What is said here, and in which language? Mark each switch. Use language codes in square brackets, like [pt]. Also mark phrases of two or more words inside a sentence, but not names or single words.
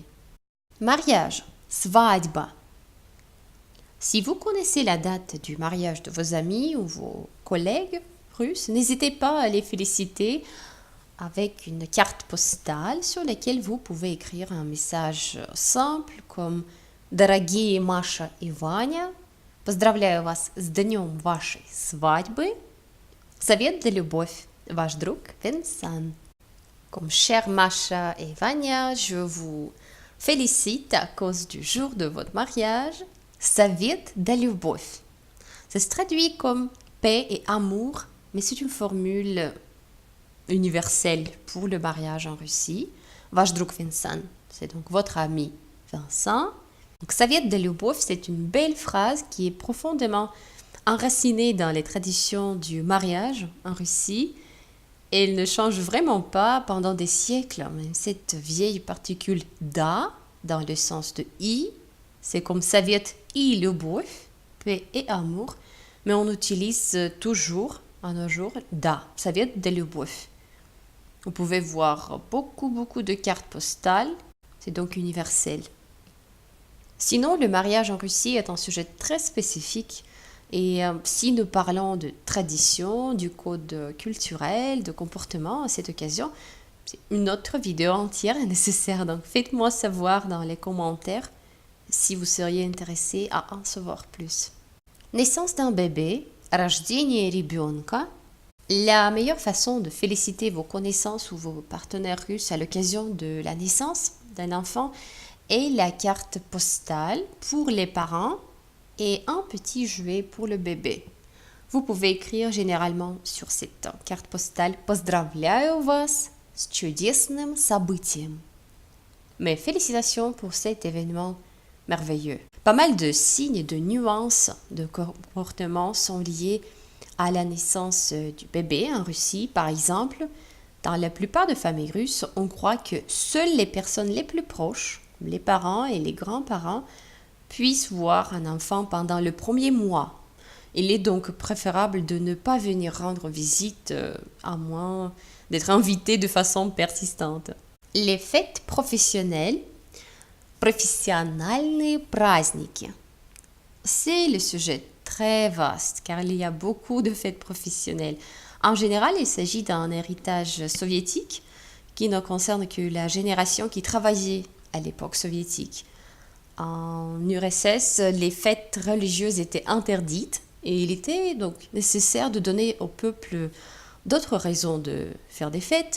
[fr] Mariage, свадьба. Si vous connaissez la date du mariage de vos amis ou vos collègues russes, n'hésitez pas à les féliciter avec une carte postale sur laquelle vous pouvez écrire un message simple comme [ru] «Дорогие Маша и Ваня, поздравляю вас с днем вашей свадьбы. Совет de любовь, ваш друг Vincent». [fr] Comme chère Masha et Vanya, je vous félicite à cause du jour de votre mariage. [ru] Совет de любовь. [fr] Ça se traduit comme paix et amour, mais c'est une formule universelle pour le mariage en Russie. [ru] Ваш друг [fr] Vincent, c'est donc votre ami Vincent. Donc, [ru] Совет de любовь, [fr] c'est une belle phrase qui est profondément enracinée dans les traditions du mariage en Russie. Elle ne change vraiment pas pendant des siècles. Même cette vieille particule da, dans le sens de i, C'est comme [ru] Совет и любовь, [fr] paix et amour, mais on utilise toujours, à nos jours, [ru] да, Совет de любовь. [fr] Vous pouvez voir beaucoup de cartes postales, c'est donc universel. Sinon, le mariage en Russie est un sujet très spécifique et si nous parlons de tradition, du code culturel, de comportement à cette occasion, c'est une autre vidéo entière est nécessaire. Donc faites-moi savoir dans les commentaires si vous seriez intéressé à en savoir plus. Naissance d'un bébé, [ru] рождение ребенка. [fr] La meilleure façon de féliciter vos connaissances ou vos partenaires russes à l'occasion de la naissance d'un enfant est la carte postale pour les parents et un petit jouet pour le bébé. Vous pouvez écrire généralement sur cette carte postale [ru] «Поздравляю вас с чудесным событием». [fr] Mes félicitations pour cet événement merveilleux. Pas mal de signes et de nuances de comportement sont liés à la naissance du bébé en Russie. Par exemple, dans la plupart des familles russes, on croit que seules les personnes les plus proches, les parents et les grands-parents, puissent voir un enfant pendant le premier mois. Il est donc préférable de ne pas venir rendre visite à moins d'être invité de façon persistante. Les fêtes professionnelles, [ru] профессиональные праздники. [fr] C'est le sujet très vaste car il y a beaucoup de fêtes professionnelles. En général, il s'agit d'un héritage soviétique qui ne concerne que la génération qui travaillait à l'époque soviétique. En URSS, les fêtes religieuses étaient interdites et il était donc nécessaire de donner au peuple d'autres raisons de faire des fêtes.